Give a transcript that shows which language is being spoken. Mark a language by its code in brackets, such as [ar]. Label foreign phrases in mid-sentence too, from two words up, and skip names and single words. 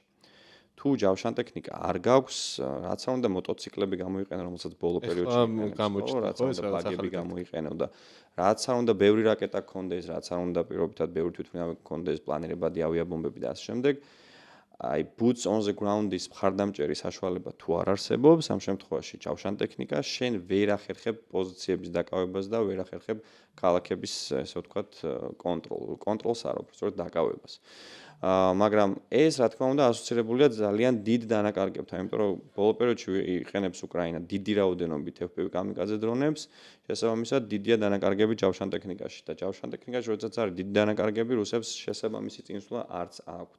[ka] თუ ჯავშან ტექნიკა არ გაქვს, რაც არ უნდა მოტოციკლები გამოიყენო, რომელსაც ბოლო პერიოდში გამოჩნდა, რაც არ უნდა ბაგები გამოიყენო და რაც არ უნდა ბევრი რაკეტა გქონდეს, რაც არ უნდა პირობითად ბევრი თვითმფრინავი გქონდეს, პლანირებადი ავიაბომბები და ასე შემდეგ. აი [en] boots on the ground- [ka] ის მხარდამჭერი საშუალება თუ არ არსებობს, ამ შემთხვევაში ჯავშან ტექნიკა შენ ვერ ახერხებ პოზიციების დაკავებას და ვერ ახერხებ ქალაქების, ესე ვთქვათ, კონტროლს არ უბრალოდ დაკავებას. მაგრამ ეს რა თქმა უნდა ასოცირებულია ძალიან დიდ დანაკარგებთან, იმიტომ რომ ბოლო პერიოდში იყენებს უკრაინა დიდი რაოდენობით FPV კამიკაძე დრონებს, შესაბამისად დიდია დანაკარგები ჯავშან ტექნიკაში და ჯავშან ტექნიკაში როდესაც არის დიდი დანაკარგები, რუსებს შესაბამისი წინსვლა არც აქვთ.